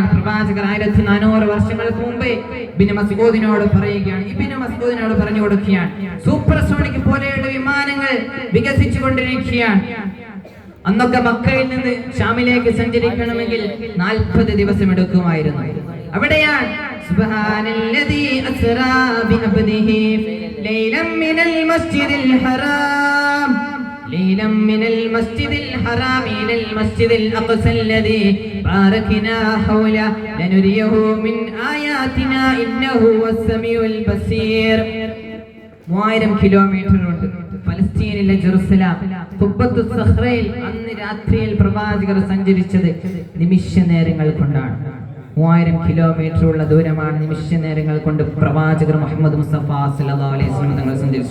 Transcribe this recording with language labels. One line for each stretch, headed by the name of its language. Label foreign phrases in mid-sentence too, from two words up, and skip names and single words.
Malayalam: പ്രവാചകർ 1400 വർഷങ്ങൾക്ക് മുമ്പേ ഇബ്നു മസ്ഊദിനോട് പറയുകയാണ്, ഇബ്നു മസ്ഊദിനോട് പറഞ്ഞു കൊടുക്കുകയാണ്, സൂപ്പർസോണിക് പോലെയുള്ള വിമാനങ്ങൾ വികസിച്ചു കൊണ്ടിരിക്കുകയാണ്. അന്നൊക്കെ മക്കയിൽ നിന്ന് ഷാമിലേക്ക് സഞ്ചരിക്കണമെങ്കിൽ 40 ദിവസം എടുക്കുമായിരുന്നു.
Arabic: അവിടെയാണ് سبحان الذي أسرى بعبده ليلا من المسجد الحرام ليلا من المسجد الحرام إلى المسجد الأقصى الذي باركنا حوله لنريه من آياتنا إنه هو السميع البصير.
Malayalam: 3000 കിലോമീറ്റർ ഉണ്ട് ഫലസ്തീനിലെ ജെറുസലേം ഖുബ്ബത്തു സഖ്റയിൽ അന്ന് രാത്രിയിൽ പ്രവാചകർ സഞ്ചരിച്ചത് നിമിഷ നേരങ്ങൾ കൊണ്ടാണ്. 3000 കിലോമീറ്റർ ഉള്ള ദൂരമാണ് നിമിഷ നേരങ്ങൾ കൊണ്ട് പ്രവാചകർ മുഹമ്മദ് മുസ്തഫ
Arabic: صلى الله عليه وسلم
Malayalam: തങ്ങൾ സഞ്ചരിച്ചു.